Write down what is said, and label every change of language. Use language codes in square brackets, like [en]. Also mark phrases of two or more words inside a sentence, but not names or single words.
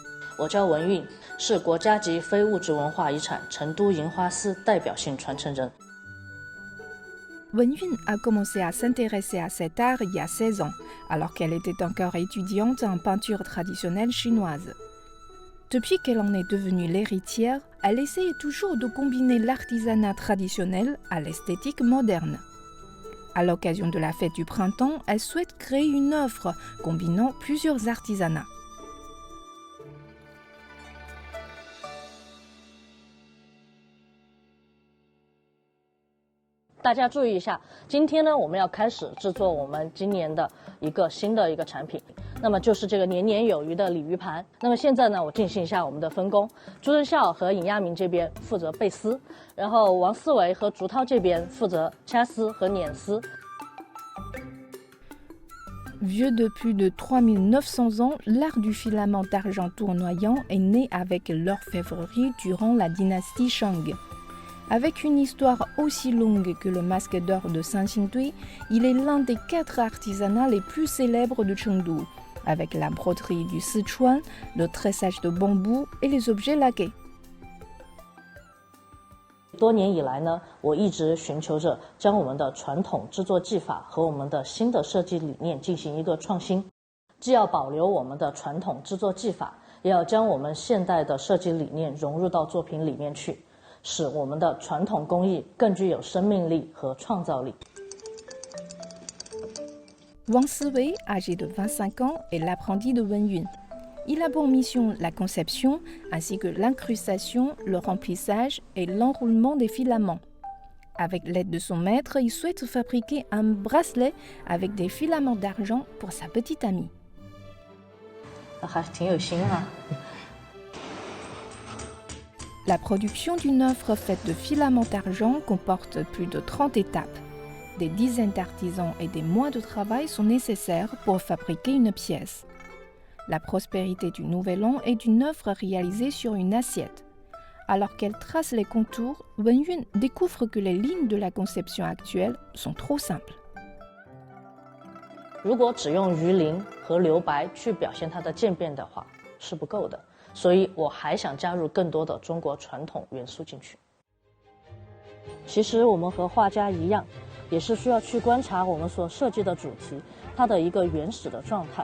[zh] 我叫文韵，是国家级非物质文化遗产成都银花丝代表性传承人。 [fr] Wenyun a commencé à s'intéresser à cet art il y a 16 ans, alors qu'elle était encore étudiante en peinture traditionnelle chinoise. Depuis qu'elle en est devenue l'héritière, elle essaye toujours de combiner l'artisanat traditionnel à l'esthétique moderne. À l'occasion de la fête du printemps, elle souhaite créer une œuvre combinant plusieurs artisanats. [zh] 大家注意一下，今天呢，我们要开始制作我们今年的新的产品，那么就是这个年年有余的鲤鱼盘。那么现在呢，我进行一下我们的分工，朱仁孝和尹亚明这边负责背丝，然后王思维和竹涛这边负责掐丝和捻丝。 [fr] Vieux de plus de 3900 ans, l'art du filament d'argent tournoyant est né avec l'orfèvrerie durant la dynastie Shang. Avec une histoire aussi longue que le masque d'or de Saint-Xingdui, il est l'un des 4 artisanats les plus célèbres de Chengdu, avec la broderie du Sichuan, le tressage de bambou et les objets laqués. [zh] 多年以来呢，我一直寻求着将我们的传统制作技法和我们的新的设计理念进行一个创新，既要保留我们的传统制作技法，也要将我们现代的设计理念融入到作品里面去，使我们的传统工艺更具有生命力和创造力。 [fr] Wang Siwei, âgé de 25 ans, est l'apprenti de Wenyun. Il a pour mission la conception, ainsi que l'incrustation, le remplissage et l'enroulement des filaments. Avec l'aide de son maître, il souhaite fabriquer un bracelet avec des filaments d'argent pour sa petite amie. [zh] 还挺有心啊。 [fr] La production d'une œuvre faite de filaments d'argent comporte plus de 30 étapes. Des dizaines d'artisans et des mois de travail sont nécessaires pour fabriquer une pièce. La prospérité du Nouvel An est une œuvre réalisée sur une assiette. Alors qu'elle trace les contours, Wenyun découvre que les lignes de la conception actuelle sont trop simples. [zh] 如果只用鱼鳞和留白去表现它的渐变的话，是不够的。所以我还想加入更多的中国传统元素进去。其实我们和画家一样，也是需要去观察我们所设计的主题，它的一个原始的状态。